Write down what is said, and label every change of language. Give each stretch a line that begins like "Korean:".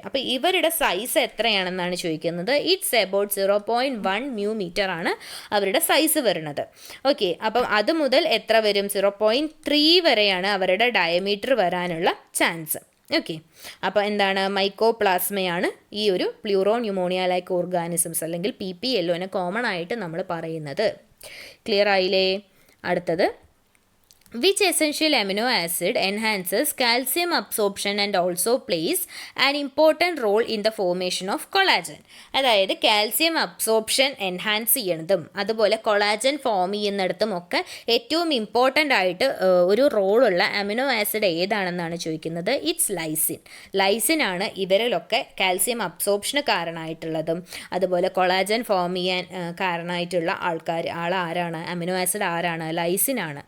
Malayalam: അപ്പോൾ ഇവരുടെ സൈസ് എത്രയാണെന്നാണ് ചോദിക്കുന്നത്.
English: it's about
Malayalam: 0.1 μm ആണ് അവരുടെ സൈസ് വരുന്നത്. ഓക്കെ, അപ്പം അത് മുതൽ എത്ര വരും, 0.3 വരെയാണ് അവരുടെ ഡയമീറ്റർ വരാനുള്ള ചാൻസ്. ഓക്കെ, അപ്പോൾ എന്താണ്, മൈക്കോപ്ലാസ്മയാണ് ഈ ഒരു പ്ലൂറോ ന്യൂമോണിയ ലൈക്ക് ഓർഗാനിസംസ് അല്ലെങ്കിൽ PPLOനെ കോമൺ ആയിട്ട് നമ്മൾ പറയുന്നത്. ക്ലിയർ ആയില്ലേ. അടുത്തത്,
English: which essential amino acid enhances calcium absorption and also plays an important role in the formation of collagen.
Malayalam: അതായത് കാൽസ്യം അബ്സോർപ്ഷൻ എൻഹാൻസ് ചെയ്യണതും അതുപോലെ കൊളാജൻ ഫോം ചെയ്യുന്നിടത്തും ഒക്കെ ഏറ്റവും ഇമ്പോർട്ടൻ്റ് ആയിട്ട് ഒരു റോളുള്ള അമിനോ ആസിഡ് ഏതാണെന്നാണ് ചോദിക്കുന്നത്. ഇറ്റ്സ് ലൈസിൻ ആണ് ഇവരിലൊക്കെ കാൽസ്യം അബ്സോർപ്ഷന് കാരണമായിട്ടുള്ളതും അതുപോലെ കൊളാജൻ ഫോം ചെയ്യാൻ കാരണമായിട്ടുള്ള ആരാണ്, അമിനോ ആസിഡ് ആരാണ്, ലൈസിൻ ആണ്.